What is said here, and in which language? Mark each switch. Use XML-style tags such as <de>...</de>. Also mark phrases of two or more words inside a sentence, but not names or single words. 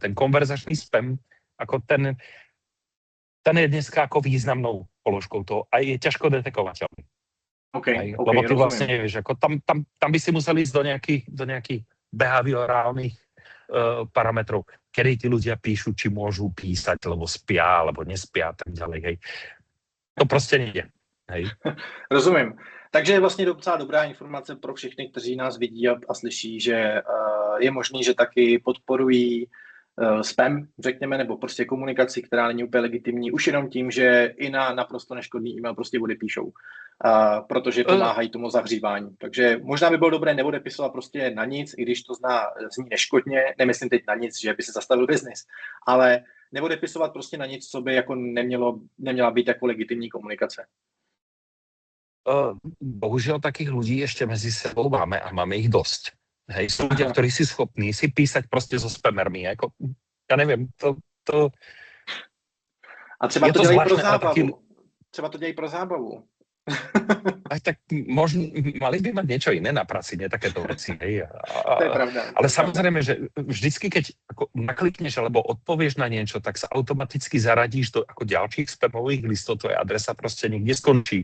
<sk>Ten konverzačný spam, ako ten je dneska ako významnou položkou toho a je ťažko detekovateľný. Okay, lebo ty vlastne nevieš, ako tam by si museli ísť do nejakých behaviorálnych parametrov, kedy tí ľudia píšu, či môžu písať, lebo spia, alebo nespia a tak ďalej. Hej.</sk> <cs>To prostě nejde. Hej. Rozumím. Takže je vlastně docela dobrá informace pro všechny, kteří nás vidí a slyší, že je možný, že taky podporují spam, řekněme, nebo prostě komunikaci, která není úplně legitimní, už jenom tím, že i na naprosto neškodný e-mail prostě odepíšou, protože pomáhají tomu zahřívání. Takže možná by bylo dobré neodepisovat prostě na nic, i když to zní neškodně, nemyslím teď na nic, že by se zastavil biznis, ale neodepisovat prostě na nic, co by jako neměla být jako legitimní komunikace.</cs> <sk>bohužiaľ takých ľudí ešte medzi sebou máme a máme ich dosť. Hej, sú ľudia, ktorí si schopní si písať proste so spamermi. Jako, ja neviem, to...</sk> <cs>A třeba to dělají pro zábavu. Třeba to dělají pro zábavu.</cs> <sk>Aj tak možno, mali by mať niečo iné na práci, nie takéto veci. Hej. To je pravda. Ale samozrejme, že vždycky, keď ako naklikneš alebo odpovieš na niečo, tak sa automaticky zaradíš do ako ďalších spamových listov, tvoja adresa proste niekde skončí.</sk>